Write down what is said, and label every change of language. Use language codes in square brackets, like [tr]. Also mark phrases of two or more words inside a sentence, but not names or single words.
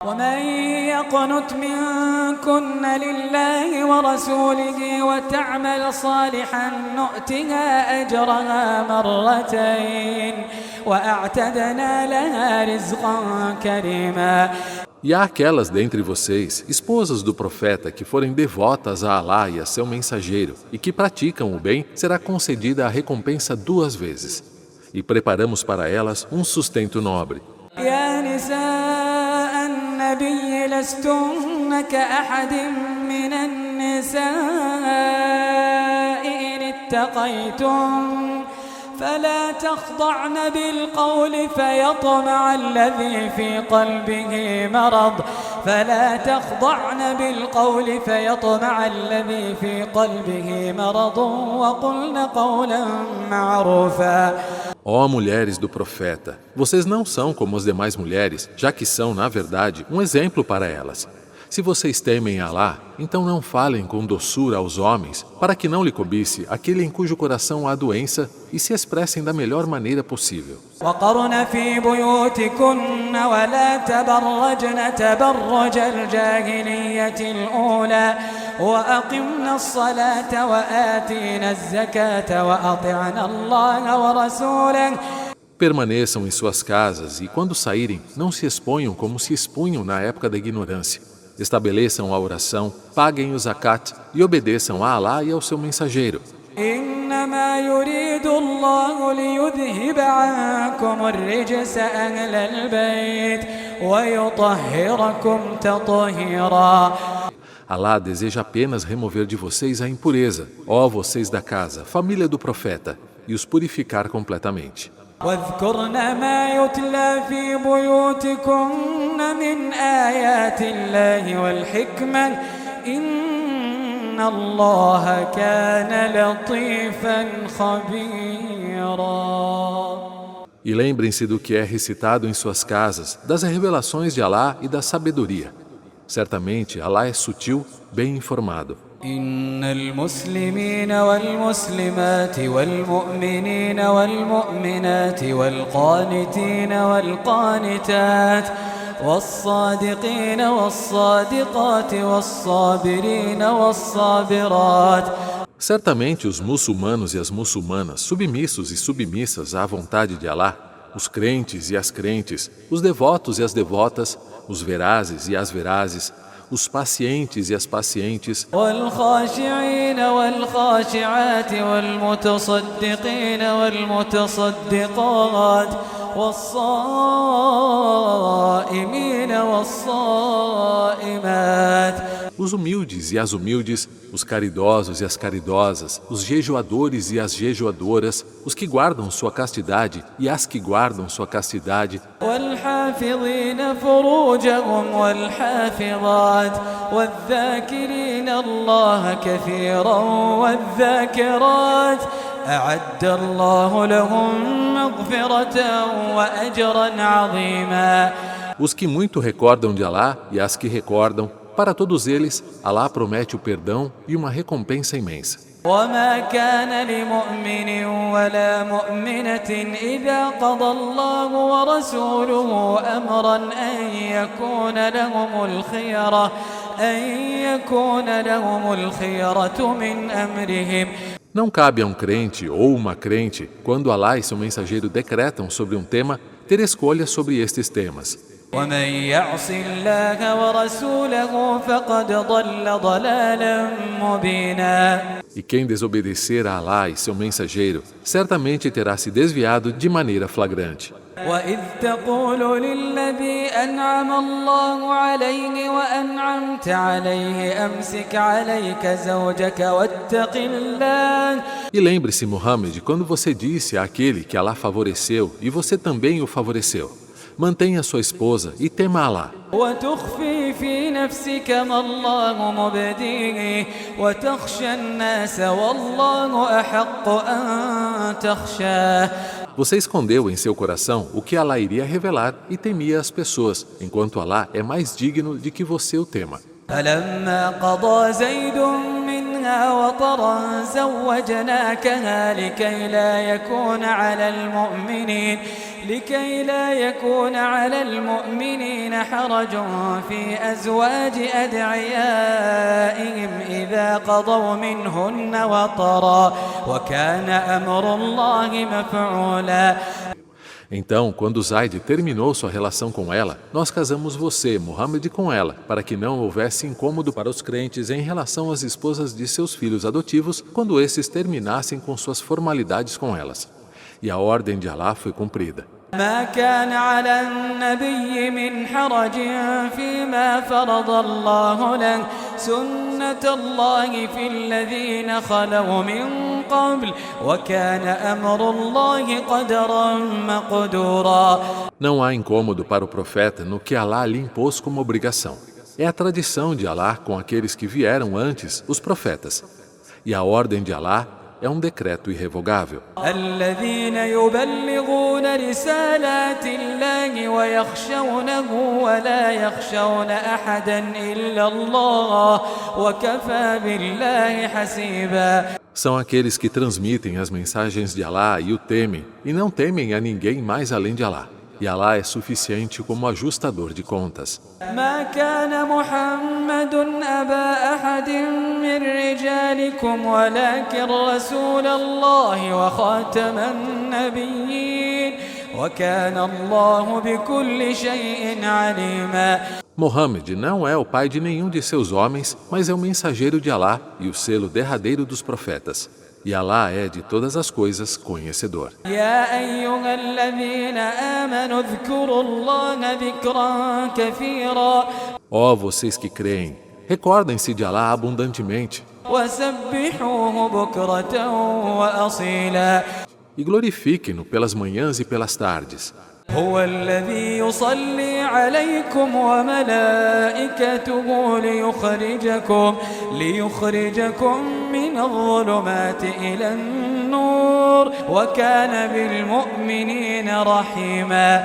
[ar] ومن يقنت منكن لله ورسوله وتعمل صالحا نؤتها أجرها مرتين وأعتدنا لها رزقا كريما. [pt] E há aquelas dentre vocês, esposas do profeta, que forem devotas a Alá e a seu mensageiro, e que praticam o bem, será concedida a recompensa 2 vezes. E preparamos para elas um sustento nobre. [ar] يا نساء النبي لستن كأحد من النساء إن اتقيتم فلا تخضعن بالقول فيطمع الذي في قلبه مرض وقلن قولا معروفا. [pt] Ó mulheres do profeta, vocês não são como as demais mulheres, já que são, na verdade, um exemplo para elas. Se vocês temem Alá, então não falem com doçura aos homens, para que não lhe cobice aquele em cujo coração há doença, e se expressem da melhor maneira possível. [ar] وقرن في بيوتكن ولا تبرجن تبرج الجاهلية الأولى وأقمنا الصلاة وآتينا الزكاة وأطعنا الله ورسوله. [pt] Permaneçam em suas casas e, quando saírem, não se exponham como se expunham na época da ignorância. Estabeleçam a oração, paguem o zakat e obedeçam a Alá e ao seu mensageiro. [ar] إنما يريد الله ليذهب عنكم الرجس أهل البيت ويطهركم تطهيرا. [pt] Alá deseja apenas remover de vocês a impureza, ó vocês da casa, família do profeta, e os purificar completamente. [ar] واذكرن ما يتلى في بيوتكن من آيات الله والحكمة إن الله كان لطيفا خبيرا. [pt] E lembrem-se do que é recitado em suas casas, das revelações de Alá e da sabedoria. Certamente, Alá é sutil, bem informado. [ar] إن المسلمين والمسلمات والمؤمنين والمؤمنات والقانتين والقانتات والصادقين والصادقات والصابرين والصابرات. [pt] Certamente os muçulmanos e as muçulmanas, submissos e submissas à vontade de Alá, os crentes e as crentes, os devotos e as devotas, os verazes e as verazes, os pacientes e as pacientes, [ar] والخاشعين والخاشعات والمتصدقين والمتصدقات والصائمين والصائمات. [pt] os humildes e as humildes, os caridosos e as caridosas, os jejuadores e as jejuadoras, os que guardam sua castidade e as que guardam sua castidade, [ar] والحافظين فروجهم والحافظات والذاكرين الله كثيرا والذاكرات أعد الله لهم مغفرة وأجرا عظيما. [pt] os que muito recordam de Alá e as que recordam, para todos eles, Alá promete o perdão e uma recompensa imensa. [ar] وما كان لمؤمن ولا مؤمنة إذا قضى الله ورسوله أمرا أن يكون لهم الخيرة من أمرهم. [pt] Não cabe a um crente ou uma crente, quando Alá e seu mensageiro decretam sobre um tema, ter escolha sobre estes temas. [ar] ومن يعص الله ورسوله فقد ضل ضلالا مبينا. [pt] E quem desobedecer a Alá e seu mensageiro, certamente terá se desviado de maneira flagrante. [ar] وإذ تقول للذي أنعم الله عليه وأنعمت عليه أمسك عليك زوجك واتق الله. [pt] E lembre-se, Muhammad, quando você disse àquele que Alá favoreceu e você também o favoreceu: mantenha sua esposa e tema Alá. [ar] وتخفي في نفسك ما الله مبديه وتخشى الناس والله أحق أن تخشاه. [pt] Você escondeu em seu coração o que Alá iria revelar e temia as pessoas, enquanto Alá é mais digno de que você o tema. [ar] فلما قضى زيد منها وطرا زوجناكها لكي لا لكي لا يكون على المؤمنين حرج في أزواج أدعيائهم إذا قضوا منهن وطرا وكان أمر الله مفعولا. [pt] Então, quando Zaid terminou sua relação com ela, nós casamos você, Muhammad, com ela, para que não houvesse incômodo para os crentes em relação às esposas de seus filhos adotivos quando esses terminassem com suas formalidades com elas. E a ordem de Allah foi cumprida. [ar] ما كان على النبي من حرج فيما فرض الله له سنة الله في الذين خلوا من قبل وكان أمر الله قدرا مقدورا. [pt] Não há incômodo para o profeta no que Allah lhe impôs como obrigação. É a tradição de Allah com aqueles que vieram antes, os profetas. E a ordem de Allah é um decreto irrevogável. [ar] الذين يبلغون رسالات الله ويخشونه ولا يخشون أحدا إلا الله وكفى بالله حسيبا. [pt] São aqueles que transmitem as mensagens de Allah e o temem, e não temem a ninguém mais além de Allah. E Allah é suficiente como ajustador de contas. [ar] ما كان محمد أبا أحد من رجالكم ولكن رسول الله وخاتم النبيين وكان الله بكل شيء عليما. [pt] Mohammed não é o pai de nenhum de seus homens, mas é o mensageiro de Allah e o selo derradeiro dos profetas. E Allah é de todas as coisas conhecedor. [ar] يا أيها الذين آمنوا اذكروا الله ذكرا كثيرا. [pt] Ó vocês que creem, recordem-se de Allah abundantemente [ar] وسبحوه بكرة وأصيلا. [pt] e glorifiquem-no pelas manhãs e pelas tardes. [ar] هو الذي يصلي عليكم وملائكته ليخرجكم من الظلمات إلى النور وكان بالمؤمنين رحيما.